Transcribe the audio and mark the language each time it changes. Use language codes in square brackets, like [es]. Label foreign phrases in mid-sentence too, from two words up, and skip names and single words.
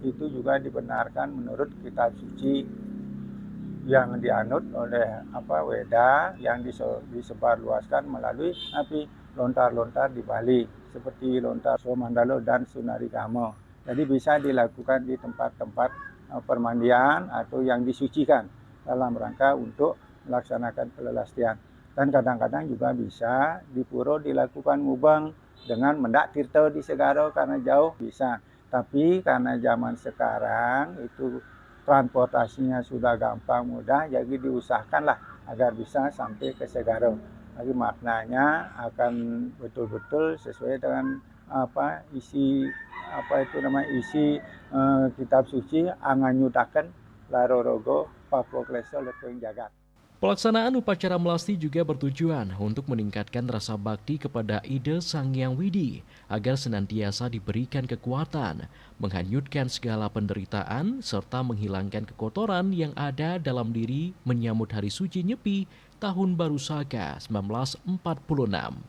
[id] Itu juga dibenarkan menurut kitab suci yang dianut oleh Weda yang disebarluaskan melalui lontar-lontar di Bali seperti lontar Somandalo dan Sunarigamo. Jadi bisa dilakukan di tempat-tempat permandian atau yang disucikan dalam rangka untuk melaksanakan pelelastian. Dan kadang-kadang juga bisa di pura dilakukan ngubang dengan [ban] mendak tirta [id] di segara karena jauh bisa. Tapi karena zaman sekarang itu transportasinya sudah gampang mudah, jadi diusahakanlah agar bisa sampai ke segara. Jadi maknanya akan betul-betul sesuai dengan isi kitab suci [kaw] anganyudaken larorogo Papua Klesa Lepeng Jagat. [id] Pelaksanaan upacara melasti juga bertujuan untuk meningkatkan rasa bakti kepada Ida Sang Hyang Widi agar senantiasa diberikan kekuatan, menghanyutkan segala penderitaan, serta menghilangkan kekotoran yang ada dalam diri menyambut Hari Suci Nyepi Tahun Baru Saka 1946.